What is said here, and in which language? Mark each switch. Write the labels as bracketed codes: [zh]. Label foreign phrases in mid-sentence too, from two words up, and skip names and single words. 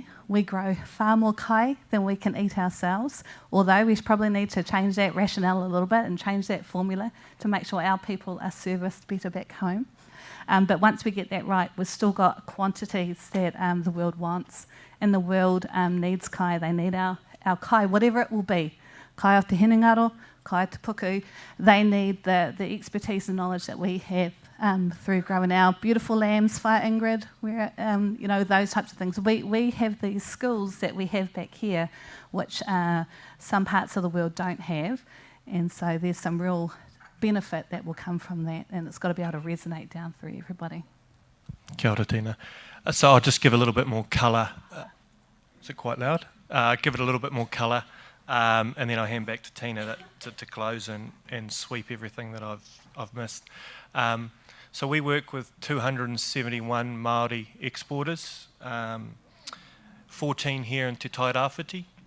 [en] We grow far more kai than we can eat ourselves, although we probably need to change that rationale a little bit and change that formula to make sure our people are serviced better back home. But once we get that right, we've still got quantities that the world wants, and the world needs kai. They need our kai, whatever it will be. [mi] Kai o te hinengaro, kai te puku. [en] They need the expertise and knowledge that we have through growing our beautiful lambs, Whai Ingrid, where, those types of things. We have these skills that we have back here, which some parts of the world don't have. And so there's some real benefit that will come from that, and it's got to be able to resonate down through everybody. [mi] Kia ora, Tina. [en] So I'll just give a little bit more colour. Is it quite loud? Give it a little bit more colour, and then I'll hand back to Tina to close and sweep everything that I've missed. So we work with 271 Maori exporters, 14 here in Te Tairawhiti.